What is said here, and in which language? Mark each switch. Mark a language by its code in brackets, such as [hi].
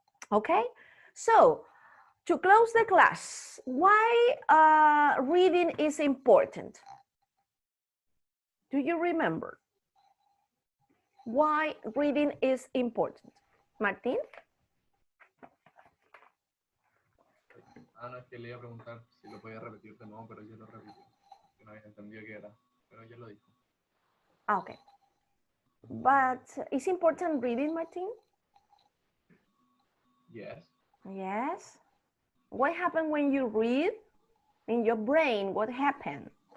[en] Okay, so to close the class, why reading is important? Do you remember why reading is important? Martín? [es] No, es que le iba a preguntar si lo podía repetir de nuevo, pero ya lo repitió. Que no había entendido qué era, pero ya lo dijo. [en] Okay. But is important reading, Martin? Yes. Yes. What happened when you read? In your brain, what happened?